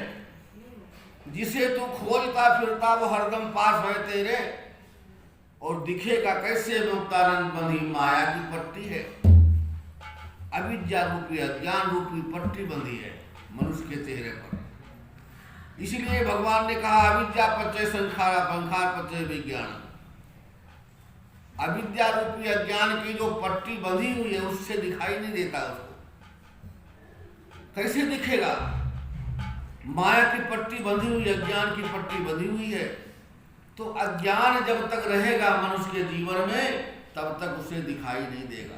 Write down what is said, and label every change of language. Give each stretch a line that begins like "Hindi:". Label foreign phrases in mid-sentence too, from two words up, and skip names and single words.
Hindi: जिसे तू खोजता फिरता वो हरदम पास है तेरे, और दिखेगा कैसे मुक्तानंद बंधी माया की पट्टी है। अविद्या रूपी अज्ञान रूपी पट्टी बंधी है मनुष्य के चेहरे पर। इसलिए भगवान ने कहा
Pali: अविद्या पच्चय संखारा पंखार पच्चय विज्ञान।
Hindi: अविद्या रूपी अज्ञान की जो पट्टी बंधी हुई है उससे दिखाई नहीं देता उसको। कैसे दिखेगा? माया की पट्टी बंधी हुई, अज्ञान की पट्टी बंधी हुई है। तो अज्ञान जब तक रहेगा मनुष्य के जीवन में तब तक उसे दिखाई नहीं देगा।